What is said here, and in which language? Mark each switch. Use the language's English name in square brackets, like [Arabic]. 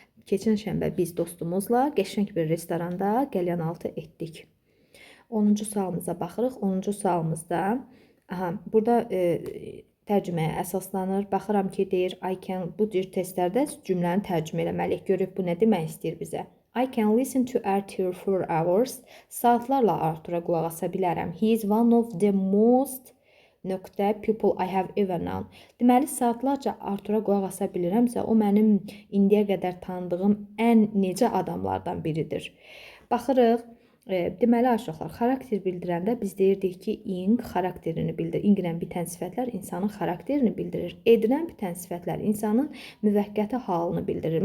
[Azerbaijani] Keçən şənbə biz dostumuzla qəşəng bir restoranda qəlyanaltı etdik. 10-cu sualımıza baxırıq. 10-cu sualımızda burada tərcüməyə əsaslanır. Baxıram ki, deyir [English] I can, [Azerbaijani] bu cür testlərdə cümləni tərcümə eləməliyik. Görək bu nə demək istəyir bizə. [English] I can listen to Arthur for hours. [Azerbaijani] Saatlarla Arthur'a qulaq asa bilərəm. [English] He is one of the most people I have ever known. [Azerbaijani] Deməli, saatlarca Arthur'a qulaq asa bilirəmsə, o mənim indiyə qədər tanıdığım ən necə adamlardan biridir. Baxırıq. Deməli, uşaqlar, xarakter bildirəndə biz deyirdik ki, ing xarakterini bildirir. İnglə bitən sifətlər insanın xarakterini bildirir. Edilən bitən sifətlər insanın müvəqqəti halını bildirir.